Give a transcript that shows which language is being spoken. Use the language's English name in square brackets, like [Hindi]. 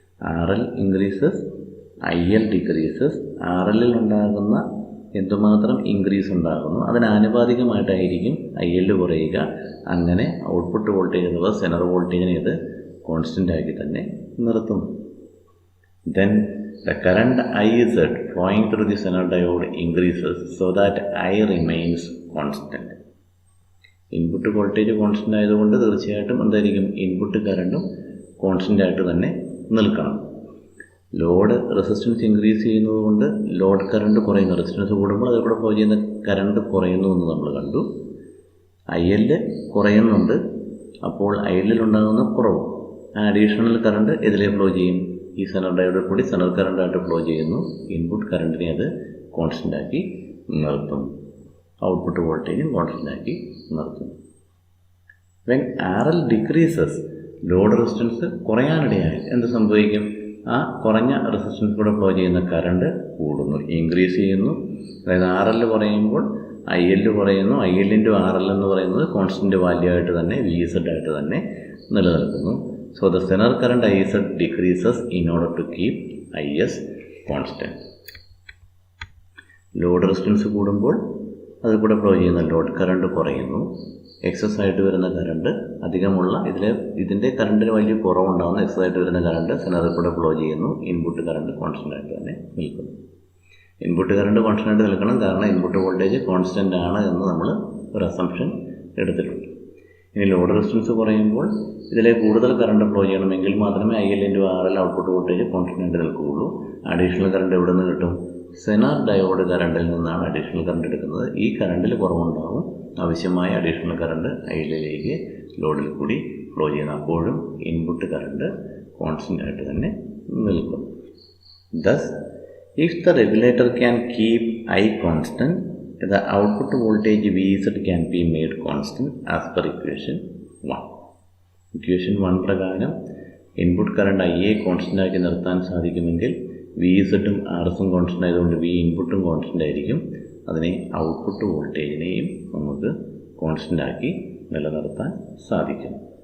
[English] RL increases, IL decreases. [Malayalam] RLൽ ഉണ്ടാകുന്ന എന്തുമാത്രം increase ഉണ്ടാകുന്നു അതിനാനുപാതികമായിട്ടായിരിക്കും IL കുറയുക. അങ്ങനെ ഔട്ട്പുട്ട് വോൾട്ടേജ് അഥവാ സെനർ വോൾട്ടേജിനെ ഇത് കോൺസ്റ്റൻ്റ് ആക്കി തന്നെ നിർത്തുന്നു. [English] Then the current IZ flowing through the Zener diode increases so that I remains constant. [Malayalam] Input voltage constant ആയതുകൊണ്ട് തീർച്ചയായിട്ടും എന്തായിരിക്കും? ഇൻപുട്ട് കറണ്ടും കോൺസ്റ്റൻ്റ് ആയിട്ട് തന്നെ നിൽക്കണം. ലോഡ് റെസിസ്റ്റൻസ് ഇൻക്രീസ് ചെയ്യുന്നത് കൊണ്ട് ലോഡ് കറണ്ട് കുറയുന്നു. റെസിസ്റ്റൻസ് കൂടുമ്പോൾ അതിൽ കൂടെ ഫ്ലോ ചെയ്യുന്ന കറണ്ട് കുറയുന്നു എന്ന് നമ്മൾ കണ്ടു. IL കുറയുന്നുണ്ട്. അപ്പോൾ IL ഉണ്ടാകുന്ന കുറവ്. ആ അഡീഷണൽ കറണ്ട് ഇതിലെ ഫ്ലോ ചെയ്യും. ഈ സെനർ ഡയോഡിൽ കൂടി സെനർ കറണ്ടായിട്ട് ഫ്ലോ ചെയ്യുന്നു. ഇൻപുട്ട് കറണ്ടിനെ അത് കോൺസ്റ്റൻ്റ് ആക്കി നിർത്തും. ഔട്ട്പുട്ട് വോൾട്ടേജും കോൺസ്റ്റൻ്റ് ആക്കി നിർത്തും. [English] when RL decreases, [Malayalam] load resistance കുറയാനിടയായി എന്ത് സംഭവിക്കും? ആ കുറഞ്ഞ റെസിസ്റ്റൻസ് കൂടെ ഫ്ലോ ചെയ്യുന്ന കറണ്ട് കൂടുന്നു, ഇൻക്രീസ് ചെയ്യുന്നു. അതായത് RL കുറയുമ്പോൾ IL കുറയുന്നു. IL × RL എന്ന് പറയുന്നത് കോൺസ്റ്റൻ്റ് വാല്യൂ ആയിട്ട് തന്നെ VZ ആയിട്ട് തന്നെ നിലനിൽക്കുന്നു. [English] So the Zener current IZ decreases in order to keep IS constant. [Malayalam] Load resistance കൂടുമ്പോൾ അതിൽ കൂടെ ഫ്ലോ ചെയ്യുന്ന ലോഡ് കറണ്ട് കുറയുന്നു. എക്സസ് ആയിട്ട് വരുന്ന കറണ്ട് അധികമുള്ള ഇതിൻ്റെ കറണ്ടിന് വലിയ കുറവുണ്ടാകുന്ന എക്സസ് ആയിട്ട് വരുന്ന കറണ്ട് സെനറിൽ കൂടെ ഫ്ലോ ചെയ്യുന്നു. ഇൻപുട്ട് കറണ്ട് കോൺസ്റ്റൻ്റ് ആയിട്ട് തന്നെ നിൽക്കുന്നു. ഇൻപുട്ട് കറണ്ട് കോൺസ്റ്റൻ്റ് ആയിട്ട് നിൽക്കണം, കാരണം ഇൻപുട്ട് വോൾട്ടേജ് കോൺസ്റ്റൻ്റ് ആണ് എന്ന് നമ്മൾ ഒരു അസംഷൻ എടുത്തിട്ടുണ്ട്. ഇനി ലോഡ് റെസിസ്റ്റൻസ് കുറയുമ്പോൾ ഇതിലെ കൂടുതൽ കറണ്ട് ഫ്ലോ ചെയ്യണമെങ്കിൽ മാത്രമേ IL × RL output voltage constant ആയിട്ട് നിൽക്കുകയുള്ളൂ. അഡീഷണൽ കറണ്ട് എവിടെ നിന്ന് കിട്ടും? സെനർ ഡയോഡ് കറണ്ടിൽ നിന്നാണ് അഡീഷണൽ കറണ്ട് എടുക്കുന്നത്. ഈ കറണ്ടിൽ കുറവുണ്ടാകും. ആവശ്യമായ അഡീഷണൽ കറണ്ട് ILലേക്ക് ലോഡിൽ കൂടി ഫ്ലോ ചെയ്യുന്നു. അപ്പോഴും ഇൻപുട്ട് കറണ്ട് കോൺസ്റ്റൻ്റ് ആയിട്ട് തന്നെ നിൽക്കും. [English] Thus, if the regulator can keep I constant, the output voltage VZ can be made constant as per equation 1. [Malayalam] Equation 1 പ്രകാരം ഇൻപുട്ട് കറണ്ട് IA കോൺസ്റ്റൻ്റ് ആക്കി നിർത്താൻ സാധിക്കുമെങ്കിൽ VZും RSും കോൺസ്റ്റൻ്റ് ആയതുകൊണ്ട് V ഇൻപുട്ടും കോൺസ്റ്റൻ്റ് ആയിരിക്കും. അതിനെ ഔട്ട്പുട്ട് വോൾട്ടേജിനെയും നമുക്ക് കോൺസ്റ്റൻ്റ് ആക്കി നിലനിർത്താൻ സാധിക്കും.